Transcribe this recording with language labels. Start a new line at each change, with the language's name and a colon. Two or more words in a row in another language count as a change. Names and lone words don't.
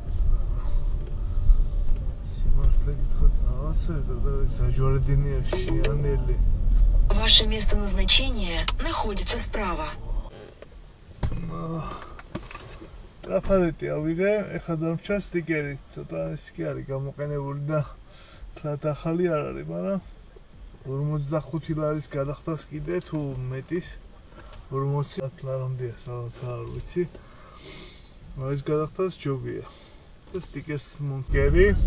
Georgian: სიმართლე გითხრათ რაღაცა და საჯვარედინია შიანელი
Russian: Ваше место назначения находится справа.
Georgian: ტრაფარეტი ავიღე ეხლა დამრჩა სტიკერი ცოტა ის კი არის გამოყენებული და თლათ ახალი არ არის მაგრამ 45 ლარის გადახდას კიდე თუ მეტის 40 ლარამდეა სადაც არ ვიცი ეს გადახდას ჯობია და სტიკერს მომკერი